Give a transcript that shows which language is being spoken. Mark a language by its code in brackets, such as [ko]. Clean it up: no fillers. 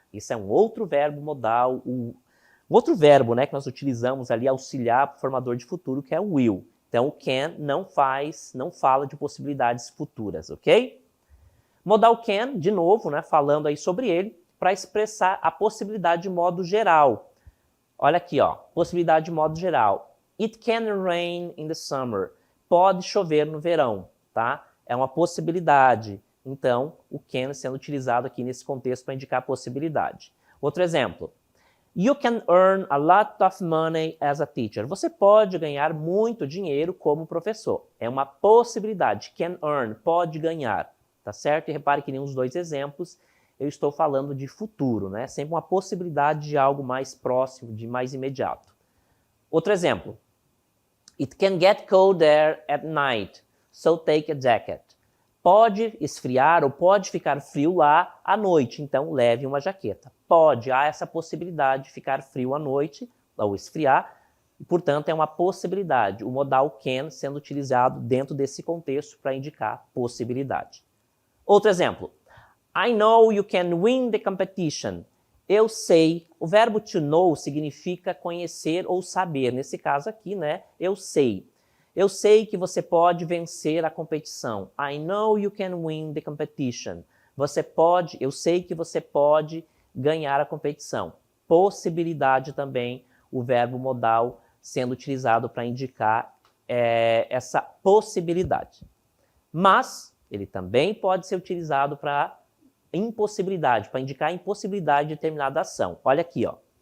[pt] Isso é um outro verbo modal, um outro verbo, né, que nós utilizamos ali auxiliar o formador de futuro, que é o will. Então, o can não fala de possibilidades futuras, ok? Modal can, de novo, né, falando aí sobre ele, para expressar a possibilidade de modo geral. Olha aqui, ó, possibilidade de modo geral. [en] It can rain in the summer. [pt] Pode chover no verão, tá? É uma possibilidade. Então, o can sendo utilizado aqui nesse contexto para indicar a possibilidade. Outro exemplo. [en] You can earn a lot of money as a teacher. [pt] Você pode ganhar muito dinheiro como professor. É uma possibilidade. Can earn, pode ganhar. Tá certo? E repare que nos dois exemplos eu estou falando de futuro, né? Sempre uma possibilidade de algo mais próximo, de mais imediato. Outro exemplo. [en] It can get cold there at night, so take a jacket. [pt] Pode esfriar ou pode ficar frio lá à noite, então leve uma jaqueta. Pode, há essa possibilidade de ficar frio à noite ou esfriar, e, portanto, é uma possibilidade. O modal can sendo utilizado dentro desse contexto para indicar possibilidade. Outro exemplo. [en] I know you can win the competition. [pt] Eu sei. O verbo to know significa conhecer ou saber. Nesse caso aqui, né? Eu sei. Eu sei que você pode vencer a competição. [en] I know you can win the competition. [pt] Você pode, eu sei que você pode ganhar a competição. Possibilidade também, o verbo modal sendo utilizado para indicar essa possibilidade. Mas ele também pode ser utilizado para impossibilidade, para indicar a impossibilidade de determinada ação. Olha aqui, ó.